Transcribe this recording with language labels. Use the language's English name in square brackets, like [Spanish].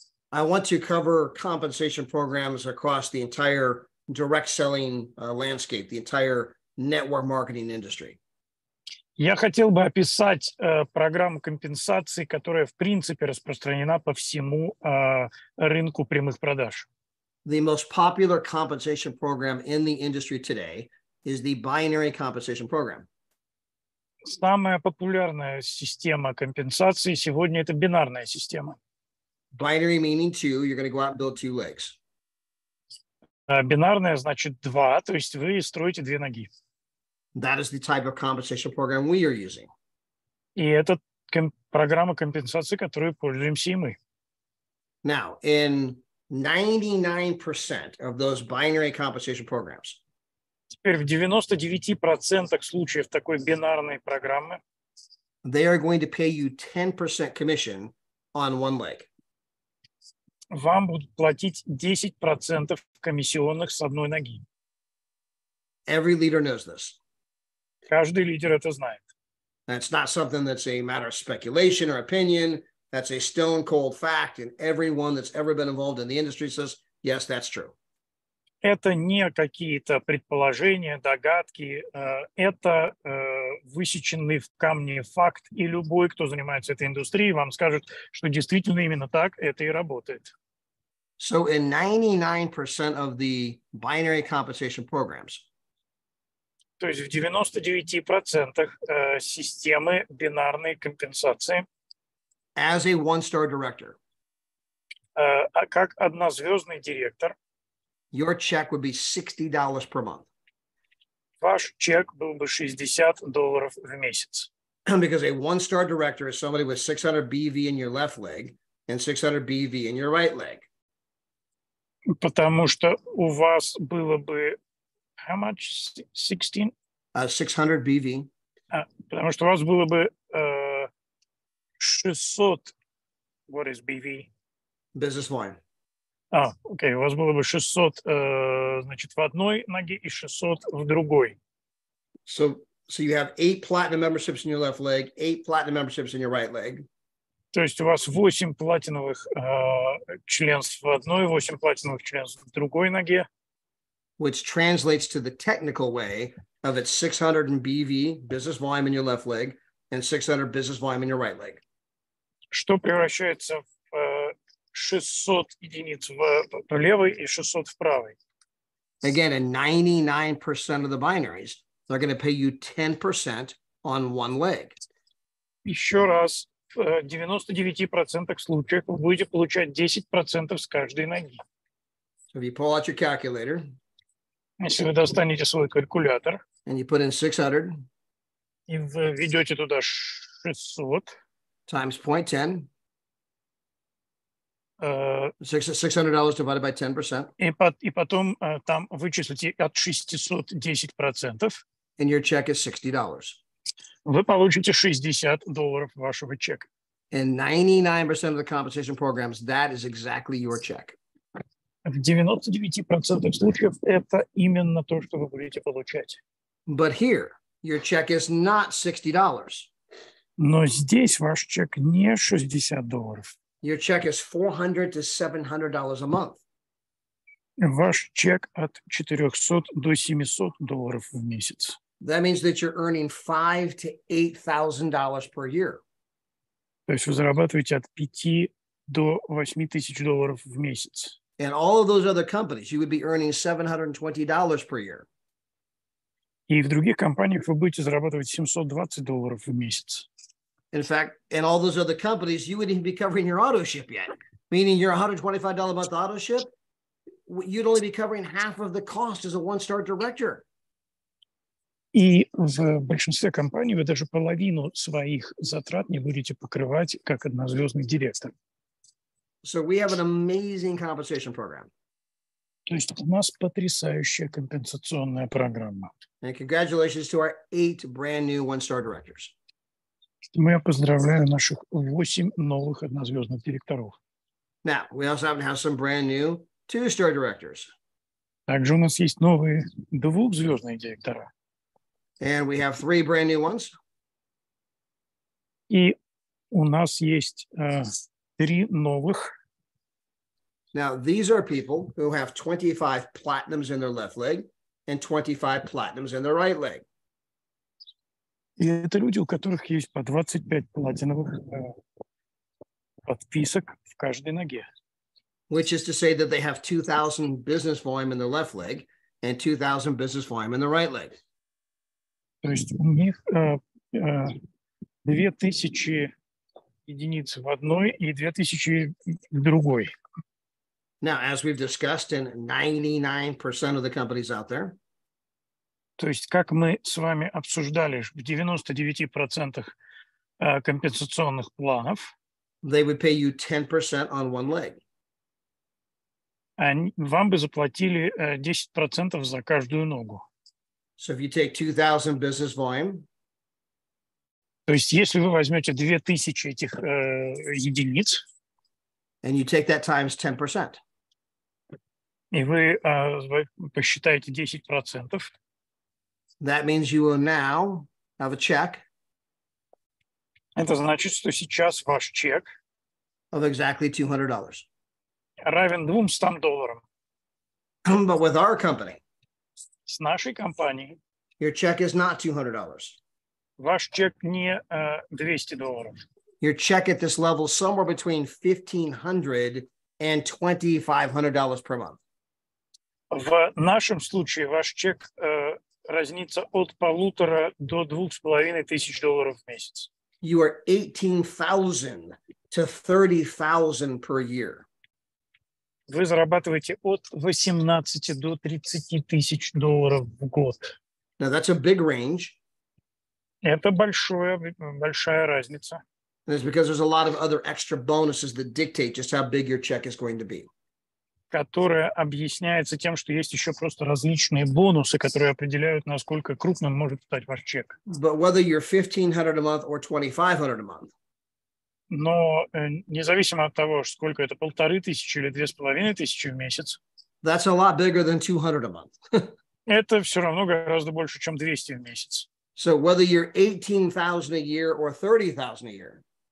[English] I want to cover compensation programs across the entire direct selling landscape, the entire network marketing industry. [Russian] я хотел бы описать программу компенсации, которая в принципе распространена по всему рынку прямых продаж. [English] The most popular compensation program in the industry today is the binary compensation program. [Russian] Самая популярная система компенсации сегодня это бинарная система. [English] Binary meaning 2, you're going to go out and build 2 legs. [Russian] Бинарная значит 2, то есть вы строите 2 ноги. [English] That is the type of compensation program we are using. [Russian] И это программа компенсации, которой пользуемся и мы. [English] Now, in 99% of those binary compensation programs, [Russian] Теперь в 99% случаев такой бинарной программы [English] they are going to pay you 10% commission on 1 leg. [Russian] вам будут платить 10% комиссионных с одной ноги. [English] Every leader knows this. [Russian] Каждый лидер это знает. [English] That's not something that's a matter of speculation or opinion. That's a stone cold fact. And everyone that's ever been involved in the industry says, yes, that's true. [Russian] Это не какие-то предположения, догадки, это высеченный в камне факт, и любой, кто занимается этой индустрией, вам скажет, что действительно именно так это и работает. [English] So in 99% of the binary compensation programs, [Russian] То есть в 99% системы бинарной компенсации, [English] as a 1-star director, [Russian] как однозвездный директор, [English] your check would be $60 per month. [Russian] ваш чек был бы $60 в месяц. [English] Because a 1-star director is somebody with 600 BV in your left leg and 600 BV in your right leg. [Russian] Потому что у вас было бы [English] how much? 16? 600 BV. [Russian] Потому что у вас было бы 600. [English] What is BV? Business volume. [Russian] Окей, у вас было бы 600, значит, в одной ноге и 600 в другой. [English] So you have 8 platinum memberships in your left leg, 8 platinum memberships in your right leg. [Russian] То есть у вас 8 платиновых членств в одной, 8 платиновых членств в другой ноге. [English] Which translates to the technical way of it's 600 in BV, business volume in your left leg, and 600 business volume in your right leg. [Russian] Что превращается в 600 единиц в левой и 600 в правой. [English] Again, in 99% of the binaries, they're going to pay you 10% on 1 leg. [Russian] Еще раз, в 99% случаев вы будете получать 10% с каждой ноги. [English] So if you pull out your calculator, [Russian] Если вы достанете свой калькулятор [English] and you put in 600 [Russian] и вы введете туда 600 [English] times 0.10, $600 divided by 10%, [Russian] и потом там вычислите от 600 10%, [English] and your check is $60. [Russian] вы получите $60 вашего чека. [English] In 99% of the compensation programs, that is exactly your check. [Russian] В 99% случаев это именно то, что вы будете получать. [English] But here, Your check is not $60. [Russian] Но здесь ваш чек не $60. [English] Your check is $400 to $700 a month. [Russian] Ваш чек от $400 до $700 в месяц. [English] That means that you're earning $5,000 to $8,000 per year. [Russian] То есть вы зарабатываете от 5 до 8 тысяч долларов в месяц. [English] And all of those other companies, you would be earning $720 per year. [Russian] И в других компаниях вы будете зарабатывать $720 в месяц. [English] In fact, in all those other companies, you wouldn't even be covering your auto ship yet. Meaning your $125 a month auto ship, you'd only be covering half of the cost as a one-star director. [Russian] И в большинстве компаний вы даже половину своих затрат не будете покрывать как однозвездный директор. [English] So we have an amazing compensation program. [Russian] То есть у нас потрясающая компенсационная программа. [English] And congratulations to our 8 brand new one-star directors. [Russian] Я поздравляю наших 8 новых однозвездных директоров. [English] Now, we also happen to have some brand new 2-star directors. [Russian] Также у нас есть новые 2-звездные директора. [English] And we have 3 brand new ones. [Russian] И у нас есть 3 новых. [English] Now, these are people who have 25 platinums in their left leg and 25 platinums in their right leg. [Russian] И это люди, у которых есть по 25 платиновых подписок в каждой ноге. [English] Which is to say that they have 2,000 business volume in their left leg and 2,000 business volume in their right leg. [Russian] То есть у них 2000 единиц в одной и 2000 в другой. [English] Now, as we've discussed in 99% of the companies out there, [Russian] то есть, как мы с вами обсуждали, в 99% компенсационных планов [English] they would pay you 10% on one leg. [Russian] Вам бы заплатили 10% за каждую ногу. [English] So if you take 2,000 business volume, [Russian] то есть, если вы возьмете 2000 этих единиц, [English] and you take that times 10%, [Russian] и вы посчитаете 10%, [English] that means you will now have a check [Russian] это значит, что сейчас ваш чек [English] of exactly $200. [Russian] равен $200. [English] But with our company, [Russian] С нашей компанией [English] your check is not $200. [Russian] ваш чек не $200. [English] Your check at this level is somewhere between $1,500 and $2,500 per month. [Russian] В нашем случае ваш чек разнится от 1,5 до $2,500 в месяц. [English] You are $18,000 to $30,000 per year. [Russian] Вы зарабатываете от 18 до 30 тысяч долларов в год. [English] Now that's a big range. [Russian] Это большая разница. [English] And it's because there's a lot of other extra bonuses that dictate just how big your check is going to be. [Russian] Которая объясняется тем, что есть еще просто различные бонусы, которые определяют, насколько крупным может стать ваш чек. [English] But whether you're $1,500 a month or $2,500 a month, [Russian] но независимо от того, сколько это, 1500 или 2500 в месяц, [English] that's a lot bigger than $200 a month. [Russian] это все равно гораздо больше, чем 200 в месяц. [English] So whether you're $18,000 a year or $30,000 a year,